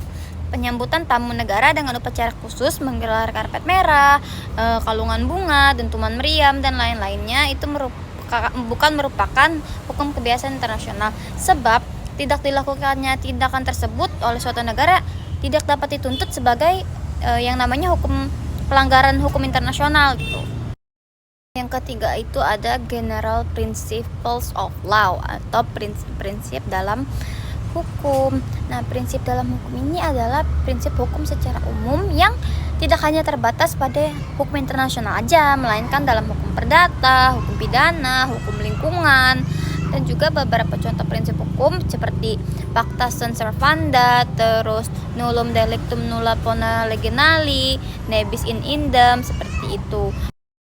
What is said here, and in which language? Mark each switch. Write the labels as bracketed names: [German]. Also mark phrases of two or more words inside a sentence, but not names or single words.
[Indonesian] Penyambutan tamu negara dengan upacara khusus, menggelar karpet merah, kalungan bunga, dentuman meriam, dan lain-lainnya itu bukan merupakan hukum kebiasaan internasional, sebab tidak dilakukannya tindakan tersebut oleh suatu negara tidak dapat dituntut sebagai yang namanya pelanggaran hukum internasional gitu. Yang ketiga itu ada [English] general principles of law [Indonesian] atau prinsip-prinsip dalam hukum. Nah, prinsip dalam hukum ini adalah prinsip hukum secara umum yang tidak hanya terbatas pada hukum internasional aja, melainkan dalam hukum perdata, hukum pidana, hukum lingkungan, dan juga beberapa contoh prinsip hukum seperti [Latin] pacta sunt servanda, [Indonesian] terus [Latin] nullum delictum nulla pona lege nali, ne bis in idem, [Indonesian] seperti itu.